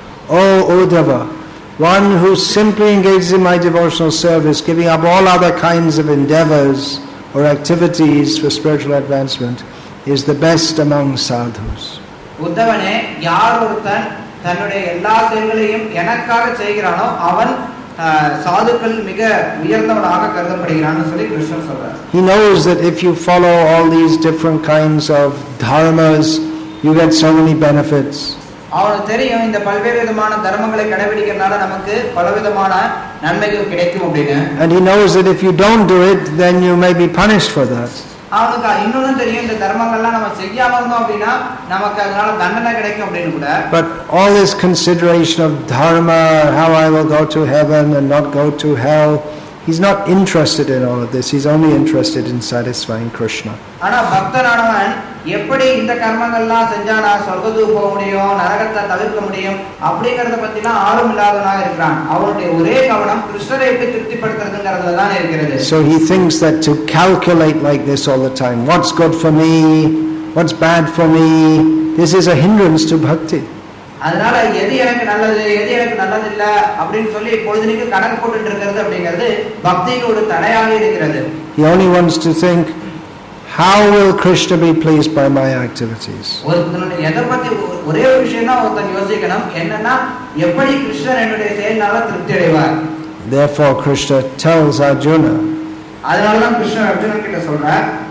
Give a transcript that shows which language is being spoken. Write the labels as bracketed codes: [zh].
[en] O Uddhava, one who simply engages in my devotional service, giving up all other kinds of endeavors or activities for spiritual advancement, is the best among sadhus. [ta] உத்தவனே, யார் ஒருத்தன் தன்னுடைய எல்லா செயல்களையும் எனக்காக செய்கிறானோ அவன் சாதுக்கள் மிக உயர்ந்தவனாக கருதப்படுகிறான்னு சொல்லி கிருஷ்ணன் சொல்றார். [en] He knows that if you follow all these different kinds of dharmas, you get so many benefits. [ta] அவனுக்கு தெரியும் இந்த பல்வேறு விதமான தர்மங்களை கடைபிடிக்கிறதுனால நமக்கு பலவிதமான நன்மைகள் கிடைக்கும் அப்படின்னு. [en] And he knows that if you don't do it, then you may be punished for that. [ta] அவனுக்கு இன்னொன்னு தெரியும், இந்த தர்மங்கள்லாம் நம்ம செய்யாம இருந்தோம் அப்படின்னா நமக்கு அதனால தண்டனை கிடைக்கும் அப்படின்னு கூட. [en] But all this consideration of dharma, how I will go to heaven and not go to hell, he's not interested in all of this. He's only interested in satisfying Krishna. [ta] ஆனா பக்தனானவன் எப்படி இந்த கர்மங்கள்லாம் செஞ்சா நான் சொர்க்கத்துக்கு போக முடியும், நரகத்தை தவிர்க்க முடியும் அப்படிங்கறத பத்திலாம் ஆர்வம் இல்லாதவனாக இருக்கிறான். அவனுடைய ஒரே கவனம் கிருஷ்ணரை எப்படி திருப்திப்படுத்துறதுங்கிறதுல தான் இருக்கிறது. [en] So he thinks that to calculate like this all the time, what's good for me, what's bad for me, this is a hindrance to bhakti. [ta] அதனால எது எனக்கு நல்லது எது எனக்கு நல்லது இல்ல அப்படின்னு சொல்லி பொழுதுனிக்கு கணக்கு போட்டுட்டு இருக்கிறது அப்படிங்கிறது பக்திக்கு ஒரு தடையாக இருக்கிறது. [en] He only wants to think, how will Krishna be pleased by my activities? [ta] ஒருத்தனுடைய எதை பத்தி ஒரே ஒரு விஷயம் தான் ஒருத்தன் யோசிக்கணும், என்னன்னா எப்படி கிருஷ்ணர் என்னுடைய செயல்னால திருப்தி அடைவார். [en] Therefore Krishna tells Arjuna, [ta] அதனாலதான் கிருஷ்ணர் அர்ஜுனன் கிட்ட சொல்றார்,